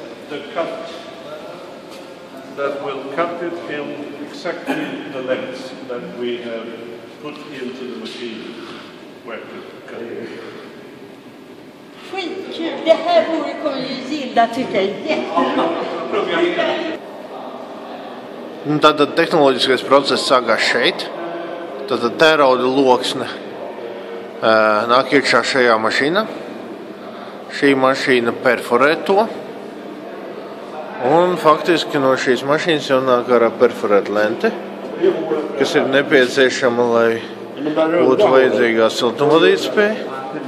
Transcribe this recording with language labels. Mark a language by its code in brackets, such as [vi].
[en] The cut that will cut it in exactly the lengths that we have put into the machine where to cut it. [sv] Skitkul! Det här kommer ju Gilda tycka är jättebra. [lv] Tātad tehnoloģiskais process sākās šeit. Tātad tērauda loksne nāk iekšā šajā mašīnā. Šī mašīna perforē to. Un faktiski no šīs mašīnas jau nāk ārā perforēta lente, kas ir nepieciešama, lai būtu vajadzīgā siltumvadītspēja.